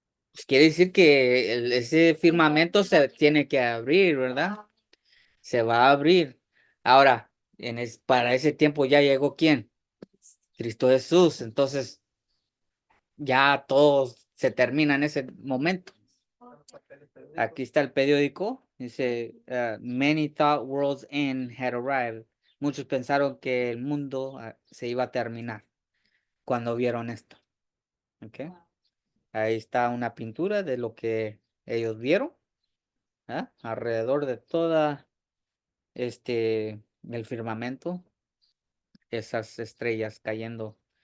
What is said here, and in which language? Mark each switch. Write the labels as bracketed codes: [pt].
[es] Pues quiere decir que ese firmamento se tiene que abrir, ¿verdad? Se va a abrir. Ahora, para ese tiempo ya llegó ¿quién? Cristo Jesús. Entonces, ya todo se termina en ese momento. Aquí está el periódico. Dice, [en] many thought world's end had arrived. [es] Muchos pensaron que el mundo se iba a terminar cuando vieron esto. ¿Ok? Ahí está una pintura de lo que ellos vieron. Alrededor de toda el firmamento, esas estrellas cayendo